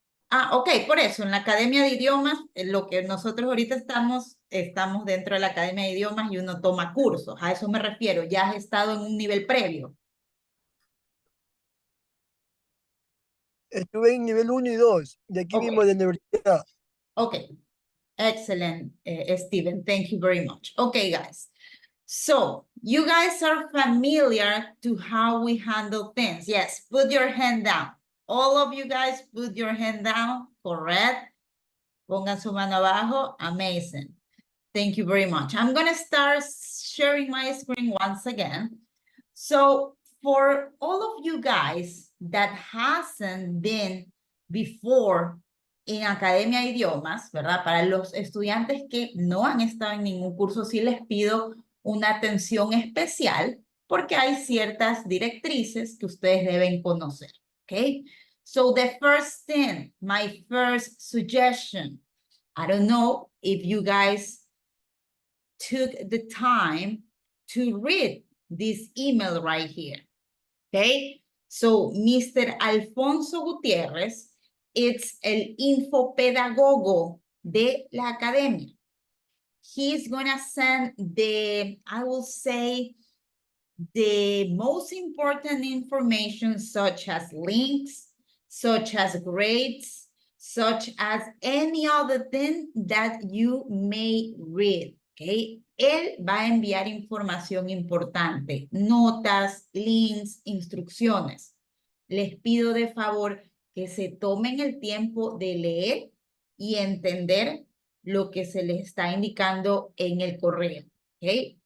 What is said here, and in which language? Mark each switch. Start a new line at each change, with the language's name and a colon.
Spanish: Ah, ok, por eso, en la Academia de Idiomas, lo que nosotros ahorita estamos dentro de la Academia de Idiomas y uno toma cursos, a eso me refiero, ya has estado en un nivel previo. Estuve en nivel 1 y 2, de aquí Ok. mismo de la universidad.
English: Okay, excellent, Steven. Thank you very much. Okay, guys. So you guys are familiar to how we handle things. Yes, put your hand down. All of you guys put your hand down, correct?
Spanish: Pongan su mano abajo.
English: Amazing. Thank you very much. I'm going to start sharing my screen once again. So for all of you guys that hasn't been before en Academia de Idiomas, ¿verdad?
Spanish: Para los estudiantes que no han estado en ningún curso, sí les pido una atención especial porque hay ciertas directrices que ustedes deben conocer, ¿ok?
English: So the first thing, my first suggestion, I don't know if you guys took the time to read this email right here, okay? So Mr. Alfonso Gutiérrez, it's
Spanish: el infopedagogo de la academia.
English: He's gonna send I will say, the most important information such as links, such as grades, such as any other thing that you may read, okay?
Spanish: Él va a enviar información importante, notas, links, instrucciones. Les pido de favor que se tomen el tiempo de leer y entender lo que se les está indicando en el correo. ¿Ok?